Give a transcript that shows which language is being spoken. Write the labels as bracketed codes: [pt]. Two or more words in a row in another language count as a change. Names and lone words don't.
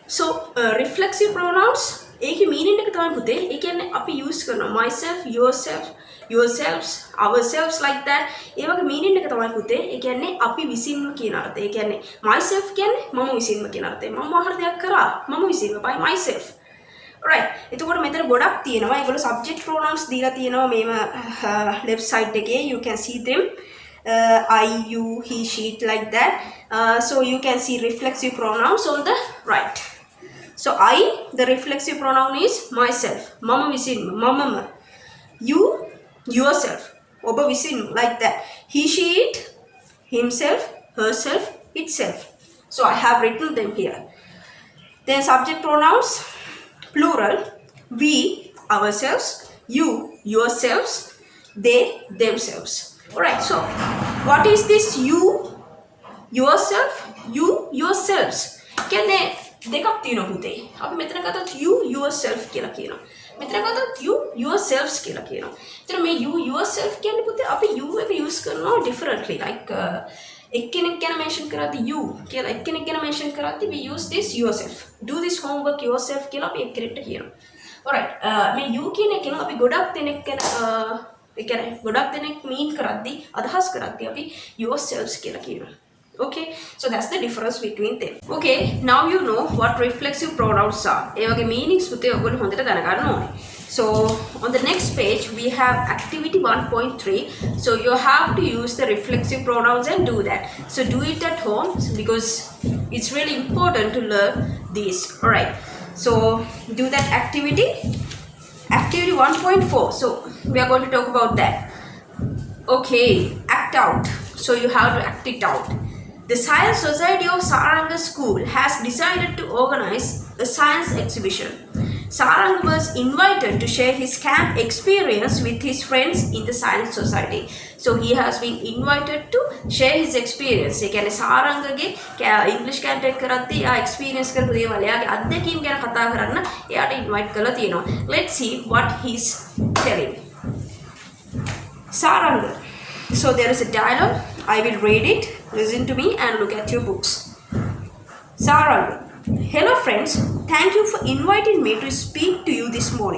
[en] So reflexive pronouns [si] ඒකේ meaning එක තමයි පුතේ. ඒ කියන්නේ අපි use කරනවා [en] myself, yourself, yourselves, ourselves like that. [si] ඒ වගේ meaning එක තමයි පුතේ. ඒ කියන්නේ අපි විසින්ම කියන අර්ථය. ඒ කියන්නේ myself කියන්නේ මම විසින්ම කියන අර්ථය. මම ආහාර දෙයක් කරා මම විසින්ම [en] by myself. right. [si] එතකොට මෙතන ගොඩක් තියෙනවා. ඒගොල්ලෝ [en] subject pronouns [si] දීලා තියෙනවා මේම [en] left side [si] එකේ. [en] You can see them. I, you, he, she, like that. So you can see reflexive pronouns on the right. So I, the reflexive pronoun is myself. [si] මම විසින්, මම. [en] You, yourself. [si] ඔබ විසින්, [en] like that. He, she, it, himself, herself, itself. So I have written them here. Then subject pronouns, plural. We, ourselves. You, yourselves. They, themselves. Alright, so what is this you, yourself, you, yourselves? [si] කියන්නේ දෙකක් තියෙනවා පුතේ. අපි මෙතන ගත්තොත් [en] you, yourself [si] කියලා කියනවා. මෙතන ගත්තොත් [en] you, yourselves [si] කියලා කියනවා. එතන මේ [en] you, yourself [si] කියන්නේ පුතේ අපි you එක use කරනවා differently. Like එක්කෙනෙක් ගැන mention කරද්දී you කියලා එක්කෙනෙක් ගැන mention කරද්දී [en] we use this yourself. Do this homework yourself [si] කියලා අපි එක්කෙනෙක්ට කියනවා. Alright, මේ you කියන එකෙන් අපි ගොඩක් දෙනෙක් ගැන ඒ කියන්නේ ගොඩක් දෙනෙක් mean කරද්දී අදහස් කරද්දී අපි yourselves කියලා කියනවා. [en] Okay, so that's the difference between them. Okay, now you know what reflexive pronouns are. [si] ඒ වගේ meanings පුතේ ඔයගොල්ලෝ හොඳට දැනගන්න ඕනේ. [en] So on the next page we have activity 1.3. So you have to use the reflexive pronouns and do that. So do it at home because it's really important to learn these. All right. So do that activity. Activity 1.4. So we are going to talk about that. Okay, act out. So you have to act it out. The Science Society of Saranga School has decided to organize a science exhibition. Saranga was invited to share his camp experience with his friends in the Science Society. So he has been invited to share his experience. [si] ඒ කියන්නේ සාරංගගේ ඉංග්‍රීසි කැම්ප් එක කරද්දී ආ එක්ස්පීරියන්ස් කරපු දේවල් එයාගේ අත්දැකීම් ගැන කතා කරන්න එයාට ඉන්වයිට් කරලා තියෙනවා. [en] Let's see what he's telling. Saranga. So there is a dialogue. I will read it. Listen to me and look at your books. Saranga. Hello friends. Thank you for inviting me to speak to you this morning.